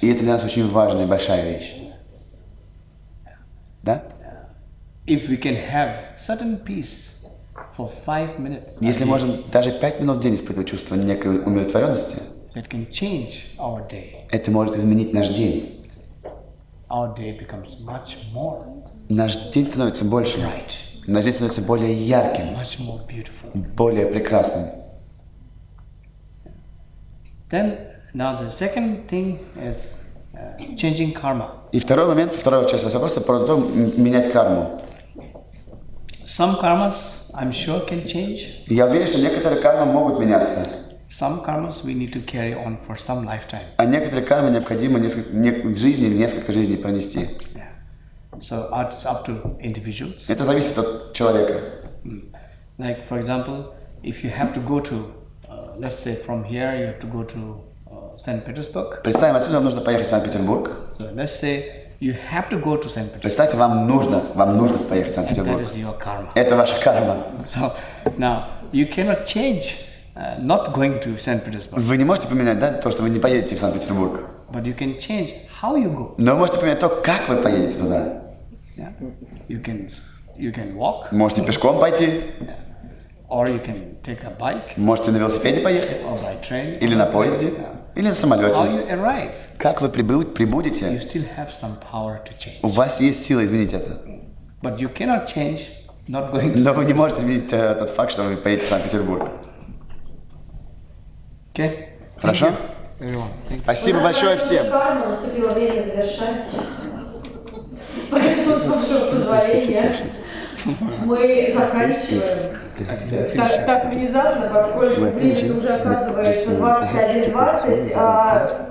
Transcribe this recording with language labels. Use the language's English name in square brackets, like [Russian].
[Russian] И это для нас очень важная и большая вещь. Да? [English] If we can have certain peace for 5 minutes, [Russian] Если можем даже 5 минут в день испытывать чувство некой умиротворенности, [English] that can change our day. [Russian] это может изменить наш день. [English] Our day becomes much more [Russian] Наш день становится больше. [English] bright, [Russian] Наш день становится более ярким, [English] much more beautiful. [Russian] более прекрасным. [English] Then, now the second thing is changing karma. [Russian] И второй момент, вторая часть вопроса про то, менять карму. [English] Some karmas, I'm sure, can change. [Russian] Я уверен, что некоторые кармы могут меняться, [English] Some karmas we need to carry on for some lifetime. [Russian] а некоторые кармы необходимо несколько жизней или несколько жизней пронести. Yeah. [English] So it's up to individuals. [Russian] Это зависит от человека. [English] Like, for example, if you have to go to, let's say from here you have to go to St. Petersburg. [Russian] Представим, отсюда вам нужно поехать в Санкт-Петербург. [English] So let's say you have to go to St. Petersburg. [Russian] Представьте, вам нужно поехать в [English] And that [Russian] Санкт-Петербург. [English] is your karma. [Russian] Это ваша карма. [English] So now you cannot change not going to St. Petersburg, [Russian] Вы не можете поменять, да, то, что вы не поедете в Санкт-Петербург. [English] but you can change how you go. [Russian] Но вы можете поменять то, как вы поедете туда. [English] Yeah? You can walk, [Russian] Можете пешком пойти, [English] or you can take a bike, [Russian] можете на велосипеде поехать, [English] or by train, [Russian] или на поезде, или на [English] How [Russian] самолете. [English] you arrive, [Russian] Как вы [English] you [Russian] прибудете, [English] still have some power to change. [Russian] у вас есть сила изменить это. [English] But you cannot change not going to [Russian] Но вы [English] St. [Russian] не можете изменить тот факт, что вы поедете в Санкт-Петербург. [English] Okay? [Russian] Хорошо? [English] Thank you, everyone. Thank you. [Russian] Спасибо большое всем. Карма, наступило время завершать. Поэтому, с вашего позволения, мы заканчиваем так внезапно, поскольку время уже оказывается 21:20.